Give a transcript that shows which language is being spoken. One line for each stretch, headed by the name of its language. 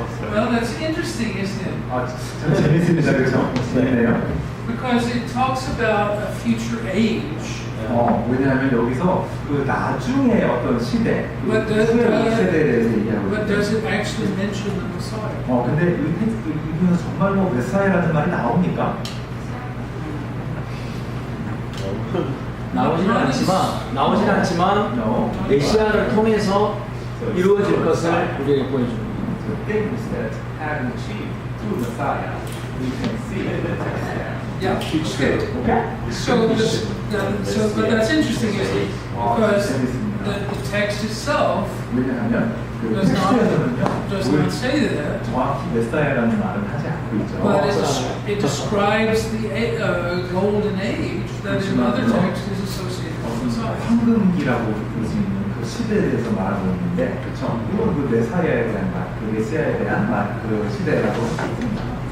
English: Well, that's interesting, isn't it?
Korean: 참 재밌습니다, 그렇죠? 재밌네요.
English: Because it talks about a future age.
Korean: 왜냐하면 여기서 그 나중에 어떤 시대, 그
English: But does,
Korean: 후의 세대에 대해서 얘기하고
English: but
Korean: 있어요.
English: does it actually mention the Messiah?
Korean: 근데 이 텍스트 이분은 정말로 메사야라는 말이 나옵니까? 나오진 않지만
English: No.
Korean: 메시아를 통해서 이루어질 것을 우리에게 보여줍니다.
English: The things that have achieved through Messiah, we can see in the text there. Yeah. Okay. Okay? But that's interesting, isn't it? Because the text itself
Korean: 왜냐하면 그
English: does
Korean: 텍스트에서는요,
English: not say that.
Korean: 정확히 메사야라는 말은 하지 않고 있죠.
English: But it describes the golden age that in other texts is associated with Messiah.
Korean: 황금기라고 볼 수 있는 그 시대에 대해서 말하고 있는데, 그렇죠? 이건 그 메사야에 대한 말, 그 메시아에 대한 말, 그 시대라고 할 수 있습니다.